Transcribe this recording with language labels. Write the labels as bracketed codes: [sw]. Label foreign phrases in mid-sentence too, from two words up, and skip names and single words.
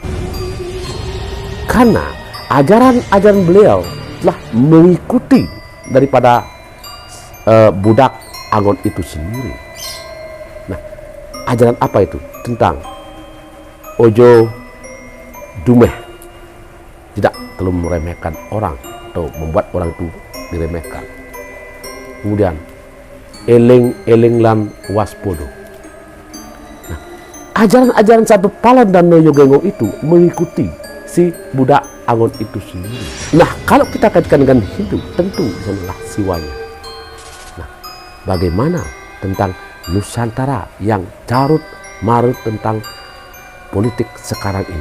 [id] Karena ajaran-ajaran beliau telah mengikuti daripada budak Angon itu sendiri. Nah, ajaran apa itu? Tentang [jv] ojo dumeh, [id] tidak terlalu meremehkan orang atau membuat orang itu diremehkan. [jv] Kemudian eling lan waspodo. [id] Nah, ajaran-ajaran Sabdo Palon dan Noyo Genggo itu mengikuti si budak Angon itu sendiri. Nah, kalau kita kaitkan dengan Hindu, tentu disanalah siwanya. Nah, bagaimana tentang Nusantara yang carut marut tentang politik sekarang ini?